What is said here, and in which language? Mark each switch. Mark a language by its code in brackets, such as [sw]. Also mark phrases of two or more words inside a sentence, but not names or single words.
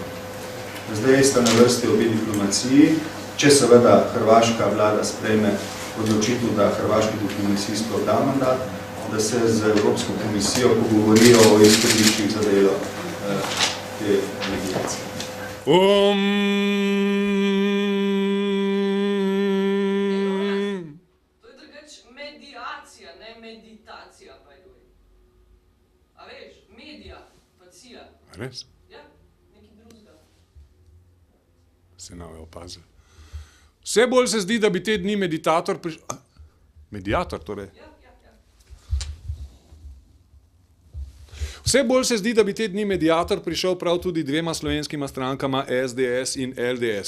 [sl] Zdaj sta na vrsti obe diplomaciji, če seveda hrvaška vlada sprejme odločitev, da hrvaški diplomaciji sploh da mandat, da se z Evropsko komisijo pogovorijo o izhodiščih za delo te mediacije. To je drugač mediacija, ne meditacija, [en] by the way. [sl] A veš, medija, pacija. Res? Ja, nekaj drugega. Se nove opazil. Vse bolj se zdi, da bi te dni meditator mediator, torej. Ja. Vse bolj se zdi, da bi te dni mediator prišel prav tudi dvema slovenskima strankama SDS in LDS.